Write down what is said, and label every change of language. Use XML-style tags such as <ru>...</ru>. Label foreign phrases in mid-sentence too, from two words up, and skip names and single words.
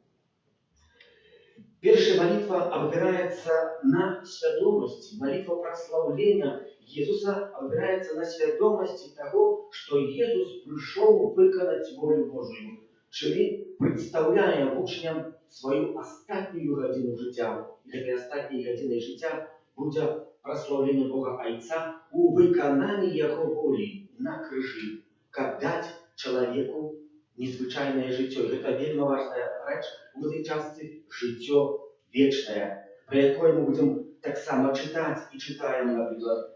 <uk>Перша молитва опирається на свідомості, молитва прославлення Ісуса опирається на свідомості того, що Ісус прийшов виконати волю Божию, czyli представляє учням свою</uk> <be>остатнюю гадзіну жыцця. І гэтай астатняй гадзінай жыцця будзе праслаўленне Бога Айца у выкананні Яго волі на крыжы, каб даць чалавеку незвычайнае жыццё. І гэта вельмі важная рэч у гэтай частцы — жыццё вечнае, пра якое мы будзем таксама чытаць і чытаем, напрыклад.</be>